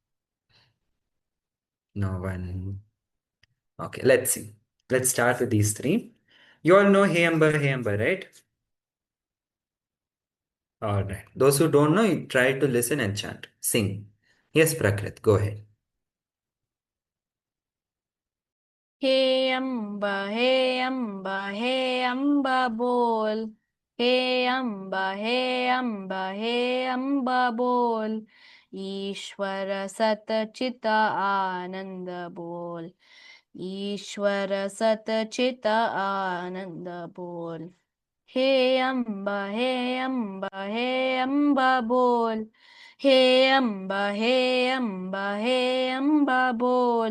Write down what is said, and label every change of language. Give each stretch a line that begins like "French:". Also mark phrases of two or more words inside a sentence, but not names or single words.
English: No one. Okay, let's see. Let's start with these three. You all know Hey Amba, right? All right. Those who don't know, you try to listen and chant. Sing. Yes, Prakrit, go ahead.
Hindi: हे अम्बा, हे अम्बा, हे अम्बा बोल. हे अम्बा, हे अम्बा, हे अम्बा बोल. ईश्वर सतचित आनंद बोल. ईश्वर सतचित आनंद बोल. हे अम्बा हे अम्बा हे अम्बा बोल. हे अम्बा हे अम्बा हे अम्बा बोल.